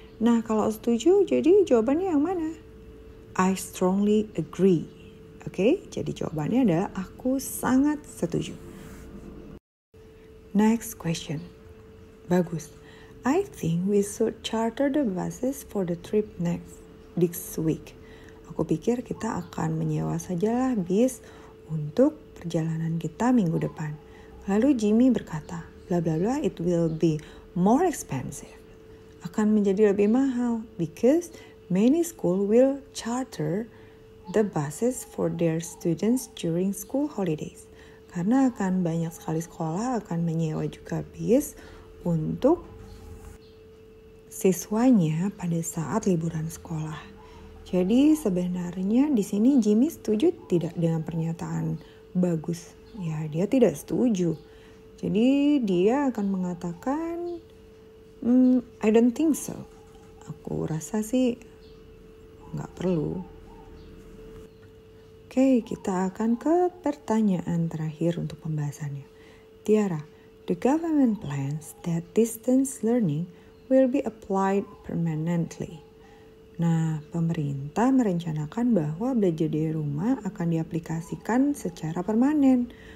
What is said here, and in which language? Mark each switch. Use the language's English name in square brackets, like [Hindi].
[Indonesian] Nah, kalau setuju, jadi jawabannya yang mana? [English] I strongly agree. [Indonesian] Oke, jadi jawabannya adalah aku sangat setuju. [English] Next question. Bagus. I think we should charter the buses for the trip next week. [Indonesian] Aku pikir kita akan menyewa sajalah bis untuk perjalanan kita minggu depan. Lalu Jimmy berkata, [English] bla bla bla, it will be more expensive. [Indonesian] Akan menjadi lebih mahal [English] because many school will charter the buses for their students during school holidays. [Indonesian] Karena akan banyak sekali sekolah akan menyewa juga bis untuk siswanya pada saat liburan sekolah. Jadi sebenarnya di sini Jimmy setuju tidak dengan pernyataan bagus? Ya, dia tidak setuju. Jadi dia akan mengatakan, [English] I don't think so. [Indonesian] Aku rasa sih nggak perlu. Oke, kita akan ke pertanyaan terakhir untuk pembahasannya. [English] Tiara, the government plans that distance learning will be applied permanently. [Indonesian] Nah, pemerintah merencanakan bahwa belajar dari rumah akan diaplikasikan secara permanen.